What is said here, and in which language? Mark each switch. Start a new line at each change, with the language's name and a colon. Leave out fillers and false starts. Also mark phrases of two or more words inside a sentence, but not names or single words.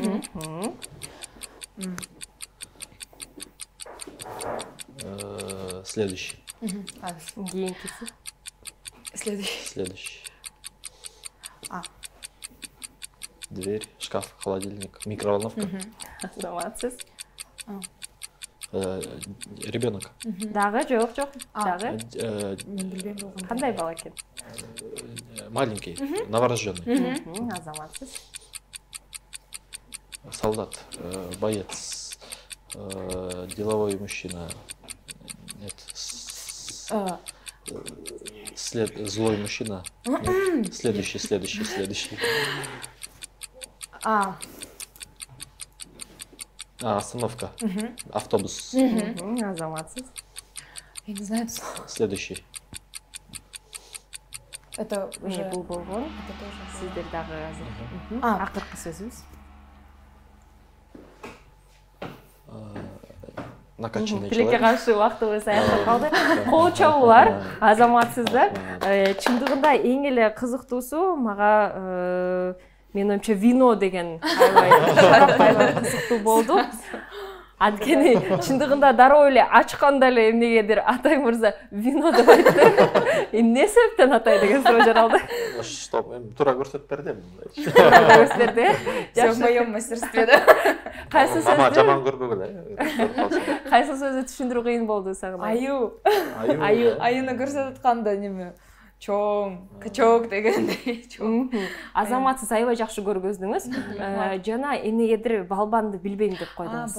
Russian: Следующий.
Kyrgyz: Кийинкиси.
Russian: Следующий. Дверь, шкаф, холодильник, микроволновка.
Kyrgyz: Азаматсыз. Ребенок. Дагы жок. Дагы. Кандай бала экен?
Russian: Маленький, новорожденный.
Kyrgyz: Азаматсыз.
Russian: Солдат, боец, деловой мужчина. Нет. Злой мужчина. Нет. Следующий. Остановка. Автобус.
Kyrgyz: Азаматсыз.
Russian: Я не знаю. Следующий. Это уже...
Kyrgyz: Бул болгон.
Russian: Это тоже...
Kyrgyz: Сиздер дагы азыр. Акыркы сөзүбүз.
Russian: накачанный
Kyrgyz: Тилекке
Russian: человек.
Kyrgyz: каршы убактыбыз аяктап калды. Кол чабуулар, азаматсыздар. Чындыгында эң эле кызыктуусу мага менин оюмча вино деген аябай кызыктуу болду. Анткени чындыгында дароо эле ачканда эле эмнегедир Атай мырза вино деп айтты. Эмне себептен Атай деген суроо жаралды? Чтоб туура көрсөтүп берди. Туура көрсөттү.
Russian: Всё в моем мастерстве, да?
Kyrgyz: Кайсы Мама сөздү? жаман көрбөгүл, э. Кайсы сөздү түшүндүрүү кыйын болду сага? Аю. Аю. Аюны көрсөтүп атканда неме? Чоң, качок дегендей. Азаматсыз аябай жакшы көргөздүңүз. Жана эмнегедир балбанды билбейм деп койдуңуз.